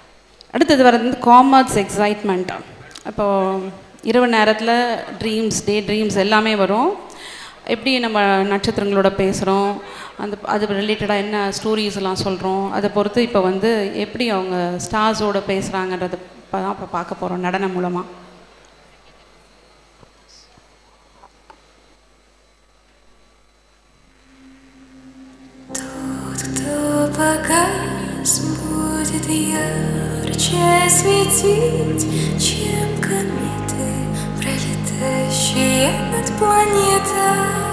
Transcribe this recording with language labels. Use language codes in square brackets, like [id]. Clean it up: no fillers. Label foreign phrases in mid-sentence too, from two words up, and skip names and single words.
[ta] அடுத்தது வரது வந்து [en] commerce excitement. [ta] அப்போது இரவு நேரத்தில் [en] dreams, day dreams [ta] எல்லாமே வரும். எப்படி நம்ம நட்சத்திரங்களோட பேசுகிறோம், அது ரிலேட்டடாக என்ன ஸ்டோரிஸ் எல்லாம் சொல்கிறோம், அதை பொறுத்து இப்போ வந்து எப்படி அவங்க ஸ்டார்ஸோடு பேசுகிறாங்கன்றத தான் இப்போ பார்க்க போகிறோம் நடனம் மூலமாக. [ru] Показ будет ярче светить, чем кометы, пролетающие над планетой.